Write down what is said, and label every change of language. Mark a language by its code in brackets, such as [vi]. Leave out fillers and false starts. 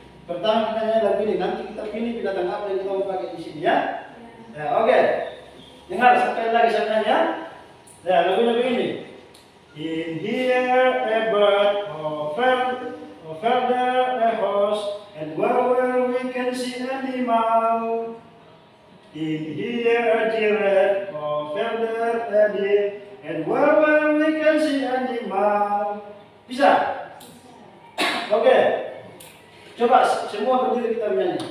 [id] Pertama kita nyanyi lagu ini, nanti kita pilih binatang apa yang kita mau pakai di sini ya. Ya, oke. Dengar sekali lagi saya nanya. Ya, lagunya begini. [en] In here a bird, over there a horse, and where we can see animal. In here a giraffe, over there a deer, and where we can see animal. [id] Bisa? Oke. Coba semua berdiri kita menyanyi.